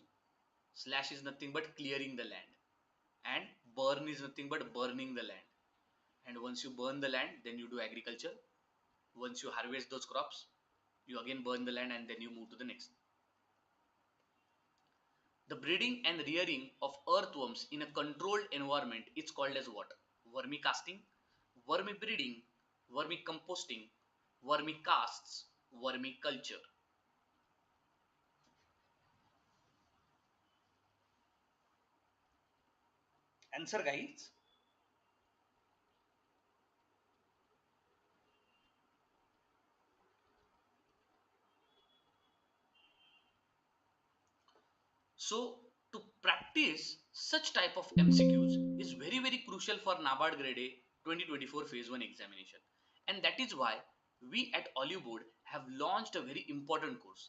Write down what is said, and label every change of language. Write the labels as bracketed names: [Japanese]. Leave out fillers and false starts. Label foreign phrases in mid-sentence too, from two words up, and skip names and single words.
[English] Slash is nothing but clearing the land, and burn is nothing but burning the land. And once you burn the land, then you do agriculture. Once you harvest those crops, you again burn the land, and then you move to the next. The breeding and rearing of earthworms in a controlled environment is called as what? Vermicasting, vermibreeding, vermicomposting, vermicasts, vermiculture. Answer, guys. So to practice such type of MCQs is very very crucial for NABARD Grade A 2024 Phase 1 examination, and that is why we at Oliveboard have launched a very important course.